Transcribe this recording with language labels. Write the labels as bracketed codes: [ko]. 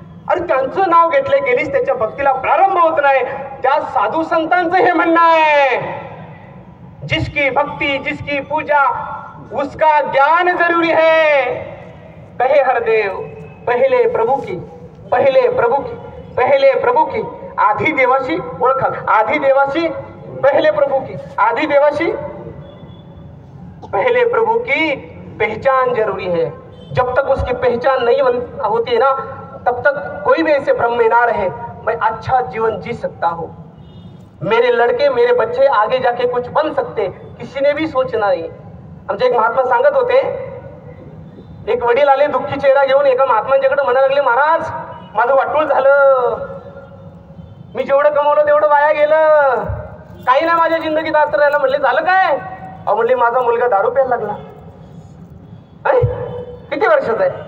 [mr] अरे त्यांचं नाव घेतलं गेलीच त्याच्या भक्तीला प्रारंभ होत नाही. त्या साधू संतांचं हे म्हणणं आहे, [hi] जिसकी भक्ति जिसकी पूजा उसका ज्ञान जरूरी है. कहे हरदेव पहिले प्रभू की, पहिले प्रभू की, पहिले प्रभू की. [mr] आधी देवाशी ओळखा, आधी देवाशी [hi] पहले प्रभु की, [mr] आधी देवाशी [hi] पहले प्रभु की पहचान जरूरी है. जब तक उसकी पहचान नहीं होती है ना, तब तक कोई भी ऐसे भ्रम में ना रहे मैं अच्छा जीवन जी सकता हूँ, मेरे लड़के मेरे बच्चे आगे जाके कुछ बन सकते, किसी ने भी सोचना नाही. [mr] आमचे एक महात्मा सांगत होते, एक वडील आले दुःखी चेहरा घेऊन एका महात्मांच्याकडे म्हणायला लागले, महाराज माझं वाटूळ झालं, मी जेवढं कमवलं तेवढं वाया गेलं, काही नाही माझ्या जिंदगीत आता राहिलं. म्हणले झालं काय? अहो म्हणले माझा मुलगा दारू प्यायला लागला. अरे किती वर्षाचा आहे?